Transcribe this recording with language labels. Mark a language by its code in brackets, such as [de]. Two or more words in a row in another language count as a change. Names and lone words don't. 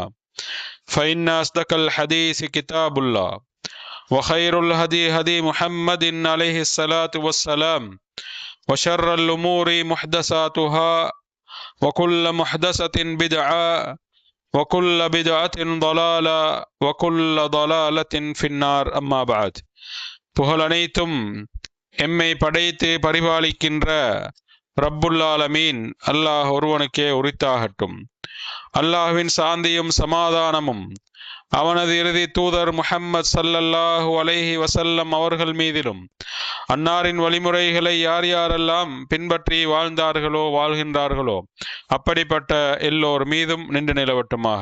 [ar] فإن أصدق الحديث كتاب الله وخير الهدي هدي محمد عليه الصلاة والسلام وشر الأمور محدثاتها وكل محدثة بدعة وكل بدعة ضلالة وكل ضلالة في النار. أما بعد. [ta] புகழ் அனைத்தும் எம்மை படைத்து பரிபாலிக்கின்ற [ar] رب العالمين [ta] அல்லாஹ் ஒருவனுக்கே உரித்தாகட்டும். அல்லாஹ்வின் சாந்தியும் சமாதானமும் அவனது இறுதி தூதர் முஹம்மது [ar] صلى الله عليه وسلم [ta] அவர்கள் மீதிலும் அன்னாரின் வழிமுறைகளை யார் யாரெல்லாம் பின்பற்றி வாழ்ந்தார்களோ வாழ்கின்றார்களோ அப்படிப்பட்ட எல்லோர் மீதும் நின்று நிலவட்டுமாக.